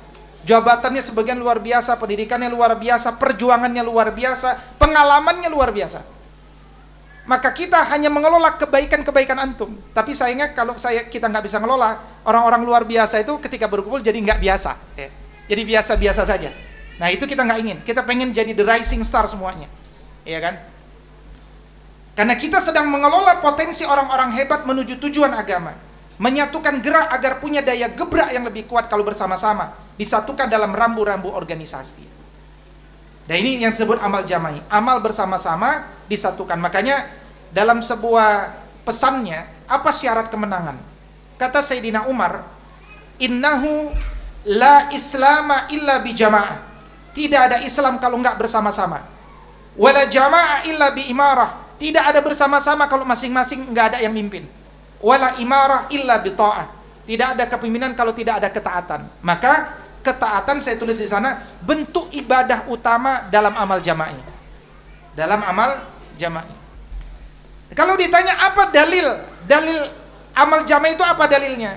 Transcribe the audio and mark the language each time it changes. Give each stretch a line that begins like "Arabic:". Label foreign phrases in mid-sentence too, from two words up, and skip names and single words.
Indonesian: Jabatannya sebagian luar biasa, pendidikannya luar biasa, perjuangannya luar biasa, pengalamannya luar biasa. Maka kita hanya mengelola kebaikan-kebaikan antum. Tapi sayangnya kalau kita nggak bisa ngelola, orang-orang luar biasa itu ketika berkumpul jadi nggak biasa. Ya. Jadi biasa-biasa saja. Nah itu kita nggak ingin. Kita pengen jadi
English: the rising star
Indonesian: semuanya. Iya kan? Karena kita sedang mengelola potensi orang-orang hebat menuju tujuan agama. Menyatukan gerak agar punya daya gebrak yang lebih kuat kalau bersama-sama. Disatukan dalam rambu-rambu organisasi. Dan ini yang disebut amal jama'i. Amal bersama-sama disatukan. Makanya dalam sebuah pesannya, apa syarat kemenangan? Kata Sayyidina Umar,
Arabic: إنه لا إسلام إلا بجماعة.
Indonesian: Tidak ada Islam kalau enggak bersama-sama.
Arabic: ولا جماعة إلا بإمارة.
Indonesian: Tidak ada bersama-sama kalau masing-masing enggak ada yang mimpin.
Arabic: ولا إمارة إلا بطاعة.
Indonesian: Tidak ada kepemimpinan kalau tidak ada ketaatan. Maka ketaatan saya tulis di sana bentuk ibadah utama dalam amal jama'i. Dalam amal jama'i. Kalau ditanya apa dalil amal jama'i itu apa dalilnya?